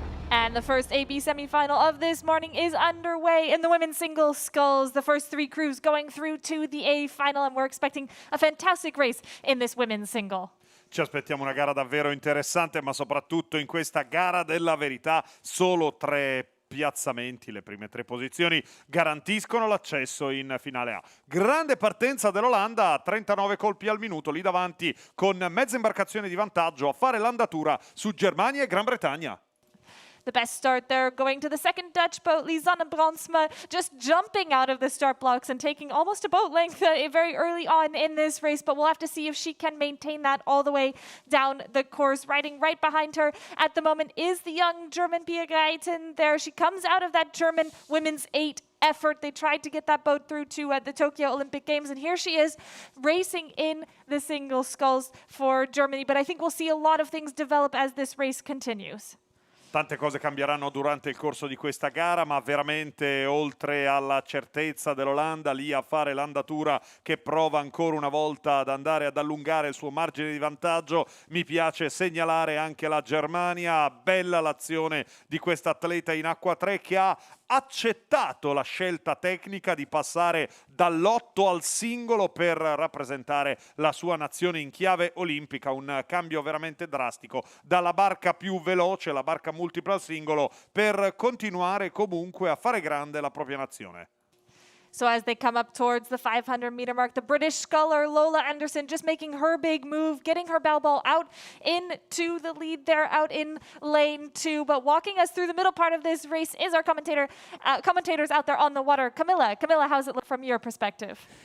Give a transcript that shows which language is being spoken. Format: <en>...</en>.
<en>And the first AB semifinal of this morning is underway in the women's single sculls. The first 3 crews going through to the A final, and we're expecting a fantastic race in this women's single.</en> <it>ci aspettiamo una gara davvero interessante, ma soprattutto in questa gara della verità solo 3 piazzamenti, le prime 3 posizioni garantiscono l'accesso in finale A. Grande partenza dell'Olanda a 39 colpi al minuto, lì davanti con mezza imbarcazione di vantaggio a fare l'andatura su Germania e Gran Bretagna.</it> <en>The best start there going to the second Dutch boat, Lisanne Brandsma, just jumping out of the start blocks and taking almost a boat length very early on in this race, but we'll have to see if she can maintain that all the way down the course. Riding right behind her at the moment is the young German Pia Greiten there. She comes out of that German women's 8 effort. They tried to get that boat through to the Tokyo Olympic Games, and here she is racing in the single sculls for Germany, but I think we'll see a lot of things develop as this race continues.</en> <it>Tante cose cambieranno durante il corso di questa gara, ma veramente oltre alla certezza dell'Olanda lì a fare l'andatura che prova ancora una volta ad andare ad allungare il suo margine di vantaggio, mi piace segnalare anche la Germania. Bella l'azione di questa atleta in acqua 3 che ha accettato la scelta tecnica di passare dall'8 al singolo per rappresentare la sua nazione in chiave olimpica, un cambio veramente drastico dalla barca più veloce, la barca multipla al singolo, per continuare comunque a fare grande la propria nazione.</it> <en>So as they come up towards the 500-meter mark, the British sculler Lola Anderson just making her big move, getting her bell ball out into the lead there, out in lane 2. But walking us through the middle part of this race is our commentators out there on the water. Camilla, how's it look from your perspective?</en>